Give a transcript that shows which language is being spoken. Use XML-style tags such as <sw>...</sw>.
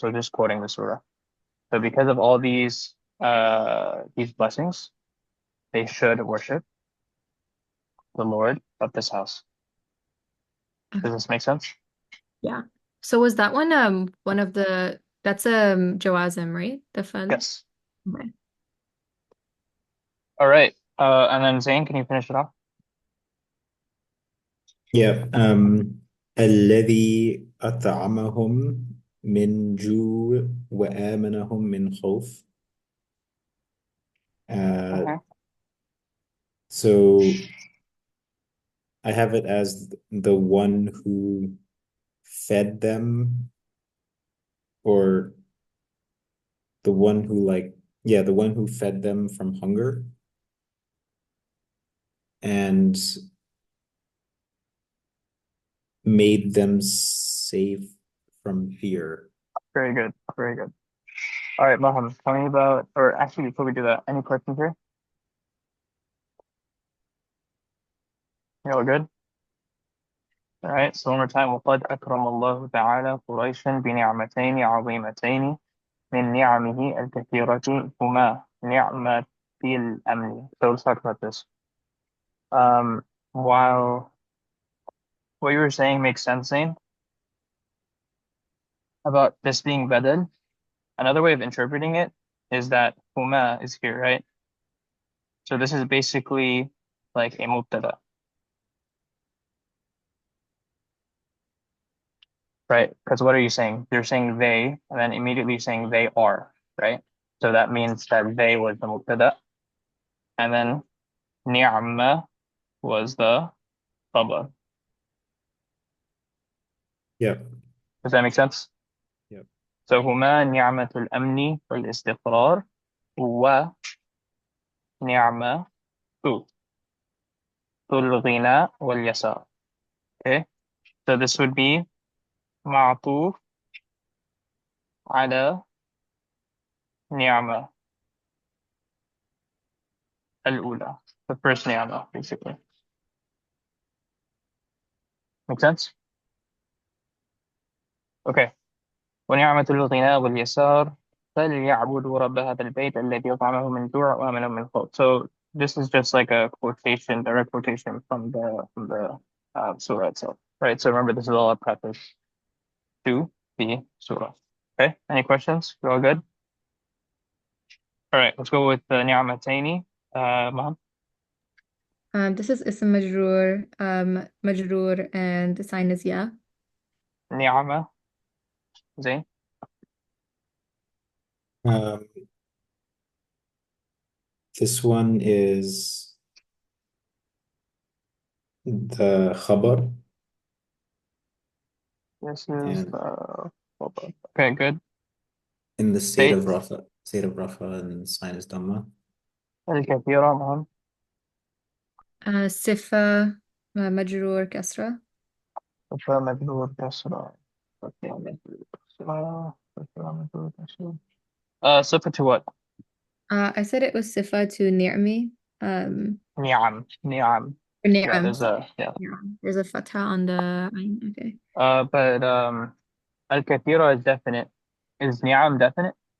<en>So just quoting the surah. So because of all these blessings, they should worship the Lord of this house. Does Okay. this make sense? Yeah. So was that one of the that's Jawazim, right? The fun. Yes. Okay. All right. And then Zane, can you finish it off? Yeah.</en> <ar>الذي أطعمهم من جوع وآمنهم من خوف. Uh, Uh-huh.</ar> <en>so I have it as the one who fed them, or the one who yeah, the one who fed them from hunger and made them safe from fear. Very good. Very good. All right, Mohammed, tell me about, or actually, before we do that, any questions here? You all good? All right, so one more time.</en> <ar>وقد أكرم الله تعالى قريشا بنعمتين عظيمتين من نعمه الكثيرة هما نعمة الأمن.</ar> <en>So let's talk about this. While what you were saying makes sense, Zane, about this being badal, another way of interpreting it is that huma is here, right? So this is basically like a mubtada, right? Because what are you saying? You're saying they, and then immediately saying they are, right? So that means that they was the mubtada, and then ni'ma was the khabar. Yep. Does that make sense? Yep. So</en> <ar>هما نعمة الأمن والاستقرار ونعمة الغنى واليسار.</ar> <en>Okay, so this would be</en> <ar>معطوف على نعمة الأولى,</ar> <en>the first نعمة basically. Make sense? Okay.</en> <ar>ونعمة الغنى واليسار فليعبدوا رب هذا البيت الذي أطعمهم من جوع وآمنهم من خوف.</ar> <en>So this is just like a quotation, direct quotation from the surah itself, right? So remember, this is all a preface to the surah. Okay. Any questions? You all good? All right. Let's go with the ni'matayni. Maham. This is ism majroor, and the sign is yeah. Ni'ama. Zain. Um, this one is the khabar, This is and the. Okay. Good. in the</en> <ar>Bait.</ar> <en>state of Rafa and sign is Dhamma.</en> <ar>الكثيرة Maham. Sifa majroor kasra. فمجرور كسرة. Okay. مجرور كسرة. مجرور كسرة. صفة</ar> <en>what? I said it was sifa to near me.</en> <ar>Ni'am.</ar> <en>or Yeah,</en> <ar>ni'am.</ar> <en>there's a yeah. Yeah, there's a fatha on the ayn. Okay. But al-kathira is definite. Is ni'am definite?</en>